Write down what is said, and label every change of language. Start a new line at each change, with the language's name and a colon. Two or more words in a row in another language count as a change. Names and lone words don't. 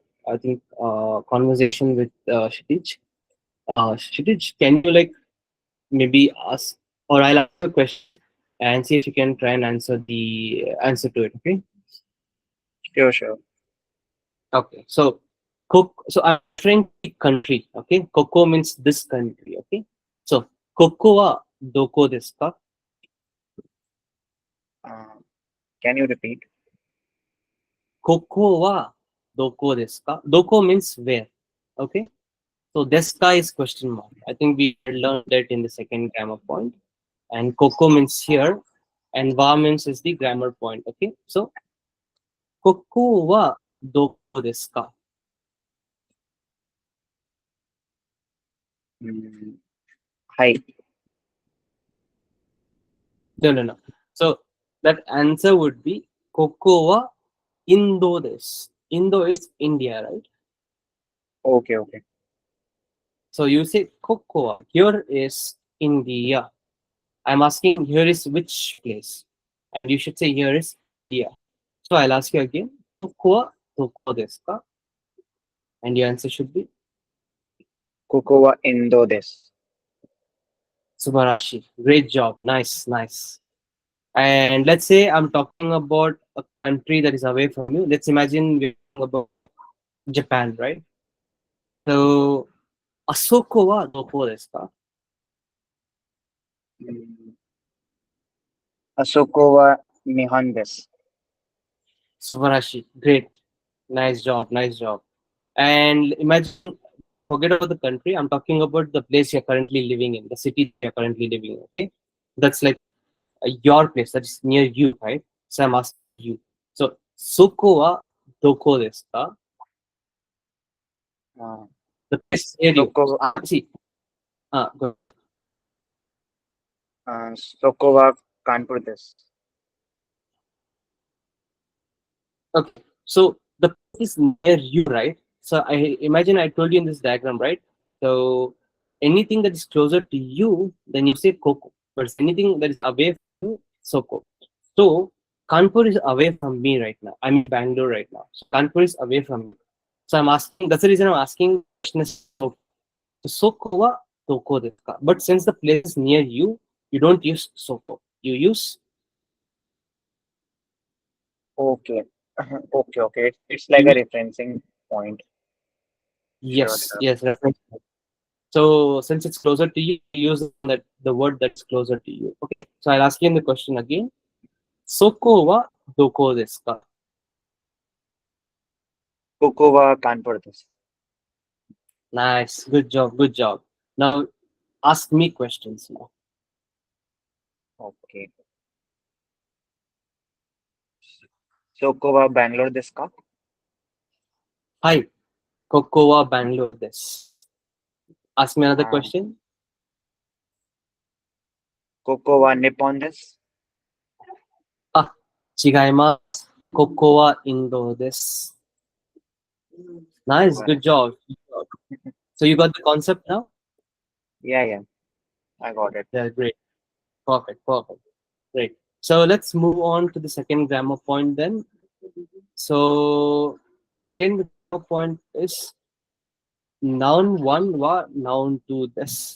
English: I think conversation with Kshitij. Kshitij, can you like maybe ask, or I'll ask a question and see if you can try and answer the answer to it. Okay. sure, sure. Okay. So, So I'm referring to the country. Okay. Koko means this country. Okay. So,
Japanese: ここはどこですか?
English: Uh, can you repeat?
Japanese: ここはどこですか?
English: Doko means where. Okay. So, desu ka is question mark. I think we learned that in the second grammar point. And Koko means here, and wa means is the grammar point. Okay. So,
Japanese: ここはどこですか? Mm, hi.
English: No, no, no. So that answer would be
Japanese: ここはインドです.
English: Indo is India, right? Okay, okay. So you say Kokowa. Here is India. I'm asking here is which place? And you should say here is India. So I'll ask you again.
Japanese: ここはどこですか?
English: And your answer should be
Japanese: ここはインドです.
English: Subarashi. Great job. Nice, nice. And let's say I'm talking about a country that is away from you. Let's imagine we're talking about Japan, right?
Japanese: So あそこはどこですか? うん、あそこは日本です.
English: Subarashi. Great. Nice job. Nice job. And imagine, forget about the country. I'm talking about the place you're currently living in, the city you're currently living in. Okay. That's like your place. That is near you, right? So I'm asking you.
Japanese: そこはどこですか? Uh,
English: The place near you. Soko, See, go.
Japanese: そこはカーンプルです.
English: Okay. So the place is near you, right? So I imagine I told you in this diagram, right? So anything that is closer to you, then you say Koko. But anything that is away from you, Soko. So Kanpur is away from me right now. I'm in Bangalore right now. So Kanpur is away from me. So I'm asking. That's the reason I'm asking. Question is
Japanese: そこ。So そこはどこですか?
English: But since the place is near you, you don't use Soko. You use Okay. Okay. It's like you a use referencing point. Sure, yes, sure. yes, reference. So since it's closer to you, use that the word that's closer to you. Okay. So I'll ask you the question again.
Japanese: そこはどこですか? そこはカーンプルです.
English: Nice. Good job. Good job. Now ask me questions now.
Japanese: Okay. そこはバンガロールですか? はい。ここはバンガロールです.
English: Ask me another Uh, question.
Japanese: ここは日本です. あ、違います. ここはインドです.
English: Nice. Good Correct. job. Good job. So you got the concept now? Yeah. I got it. Yeah, great. Perfect. Perfect. Great. So let's move on to the second grammar point then. So second grammar point is noun one wa noun two this.